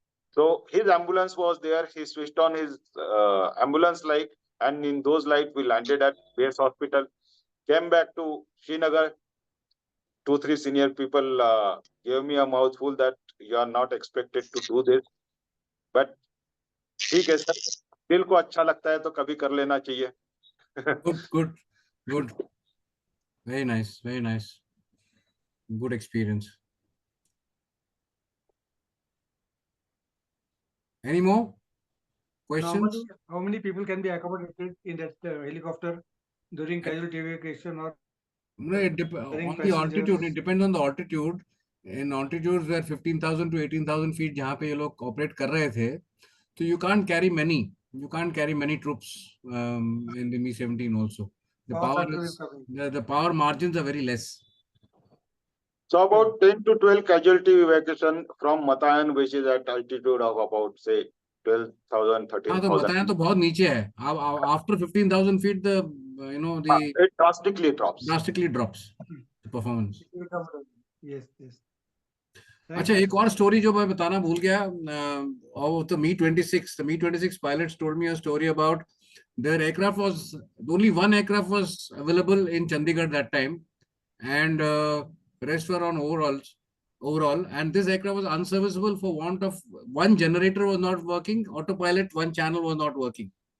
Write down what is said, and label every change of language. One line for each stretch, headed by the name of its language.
English: So his ambulance was there. He switched on his ambulance light, and in those lights, we landed at base hospital, came back to Srinagar. 2, 3 senior people gave me a mouthful that you are not expected to do this. But
Hindi: ठीक है sir, दिल को अच्छा लगता है तो कभी कर लेना चाहिए.
English: Good. Very nice. Good experience. Any more questions? How many people can be accommodated in that helicopter during casualty evacuation or No, on the altitude. It depends on the altitude. In altitudes where 15,000 to 18,000 feet,
Hindi: जहाँ पे ये लोग
English: operate
Hindi: कर रहे थे,
English: so you can't carry many. You can't carry many troops in the Mi-17 also. The power margins are very less. So about 10 to 12 casualty evacuation from Matayan, which is at altitude of about say 12,000, 13,000.
Hindi: तो Matayan तो बहुत नीचे है.
English: After 15,000 feet, the it drastically drops. The performance. Yes.
Hindi: अच्छा, एक और story जो मैं बताना भूल गया.
English: Of the Mi-26, the Mi-26 pilots told me a story about their aircraft was only one aircraft was available in Chandigarh that time, and rest were on overall, and this aircraft was unserviceable for want of one generator was not working, autopilot, one channel was not working.